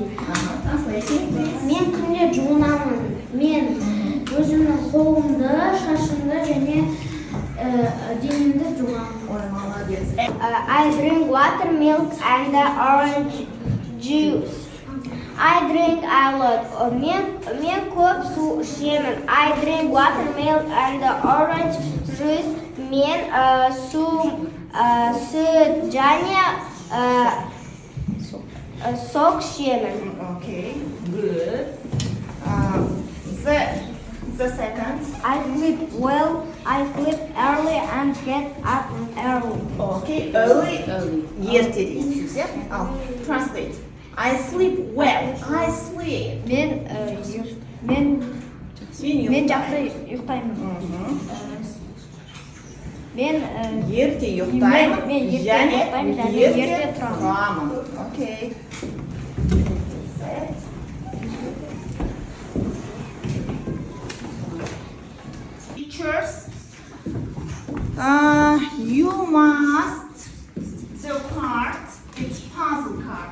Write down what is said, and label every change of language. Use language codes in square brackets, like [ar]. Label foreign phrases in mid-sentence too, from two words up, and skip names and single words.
[kk] Мен күнде жуынамын. Мен өзімнің қолымды, шашымды және денемді жуамын. [en] I drink water, milk, and orange juice. I drink a lot. [kk] Мен көп су ішемін. [en] I drink water, milk, and orange juice. [kk] Мен сүт және сок ішемін. [en] Okay, good. The second. I sleep well, I sleep early and get up early. Okay, early. [kk] Ерте дейсіз, иә? Ал, translate. [en] I sleep well. I sleep. [kk] Men жақсы ұйықтаймын. Men Ерте ұйықтаймын. мен ерте және ұйықтаймын және ерте тұрамын. [en] Okay. Pictures. You must the card. It's puzzle card.